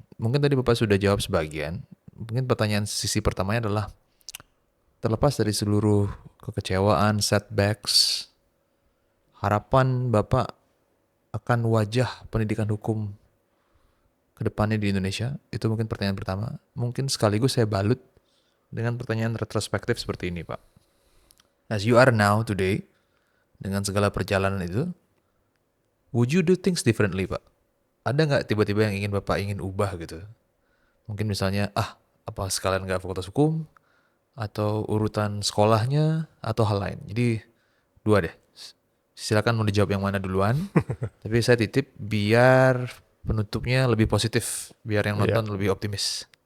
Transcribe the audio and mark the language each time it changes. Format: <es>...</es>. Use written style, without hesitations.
<id>Mungkin tadi Bapak sudah jawab sebagian. Mungkin pertanyaan sisi pertamanya adalah, terlepas dari seluruh kekecewaan, setbacks, harapan Bapak akan wajah pendidikan hukum ke depannya di Indonesia, itu mungkin pertanyaan pertama. Mungkin sekaligus saya balut dengan pertanyaan retrospektif seperti ini Pak.</id> <en>As you are now today,</en> <id>dengan segala perjalanan itu,</id> <en>would you do things differently Pak?</en> <id>Ada nggak tiba-tiba yang Bapak ingin ubah gitu? Mungkin misalnya, apa sekalian nggak fakultas hukum, atau urutan sekolahnya, atau hal lain. Jadi 2 deh. Silakan mau dijawab yang mana duluan. Tapi saya titip biar penutupnya lebih positif, biar yang nonton lebih optimis.</id>